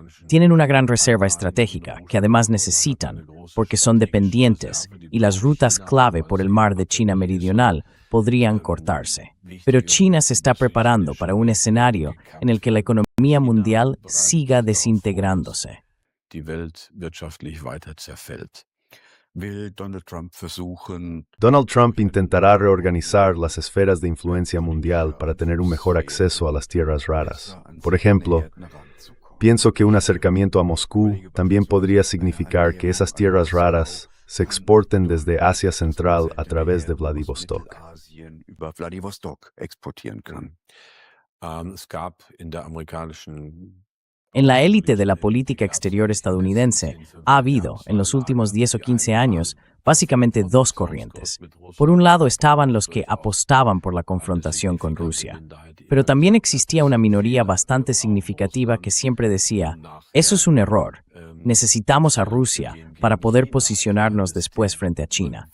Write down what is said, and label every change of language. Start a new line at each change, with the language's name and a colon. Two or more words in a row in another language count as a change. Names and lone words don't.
Spanish: Tienen una gran reserva estratégica que además necesitan, porque son dependientes, y las rutas clave por el mar de China meridional podrían cortarse. Pero China se está preparando para un escenario en el que la economía mundial siga desintegrándose.
German: Die Welt wirtschaftlich weiter zerfällt.
Spanish: Donald Trump intentará reorganizar las esferas de influencia mundial para tener un mejor acceso a las tierras raras. Por ejemplo, pienso que un acercamiento a Moscú también podría significar que esas tierras raras se exporten desde Asia Central a través de Vladivostok.
German: Es gab in der amerikanischen
Spanish: En la élite de la política exterior estadounidense ha habido, en los últimos 10 o 15 años, básicamente dos corrientes. Por un lado estaban los que apostaban por la confrontación con Rusia, pero también existía una minoría bastante significativa que siempre decía, eso es un error, necesitamos a Rusia para poder posicionarnos después frente a China.